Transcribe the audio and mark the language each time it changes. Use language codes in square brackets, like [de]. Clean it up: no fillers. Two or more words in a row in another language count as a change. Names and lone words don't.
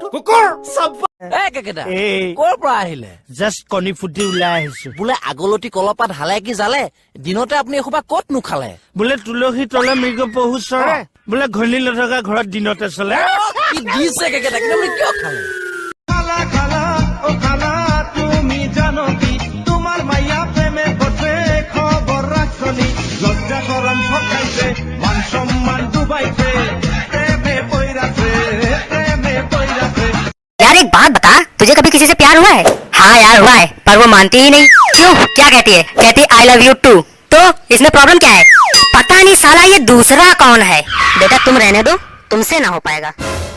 [as] কুকুৰ চাব। ক'ৰ পৰা আহিলে? জাষ্ট কণী ফুটি ওলাই আহিছো। বোলে আগলতি কলপাত হালে কি জালে, দিনতে আপুনি এসোপা ক'ত নুখালে? বোলে তুলসী তলে মৃগ পহু চৰে, বোলে ঘনী নথকা ঘৰত দিনতে চলে। কি দিছে কেকেটা, কিন্তু আপুনি কিয় খালে? [bn] খালা খালা ও খালা তুমি জানো কি তোমার মাইয়া প্রেমে বসে খবর রাখছনি, লজ্জা করম ঠকাইছে মান সম্মান ডুবাইছে, প্রেমে পইরাছে প্রেমে পইরাছে। [hi] यार एक बात बता, तुझे कभी किसी से प्यार हुआ है? हाँ यार हुआ है, पर वो मानती ही नहीं। क्यों? क्या कहती है? कहती [en] I love you too. [hi] तो इसमें प्रॉब्लम क्या है? पता नहीं साला ये दूसरा कौन है। बेटा तुम रहने दो, तुमसे ना हो पाएगा।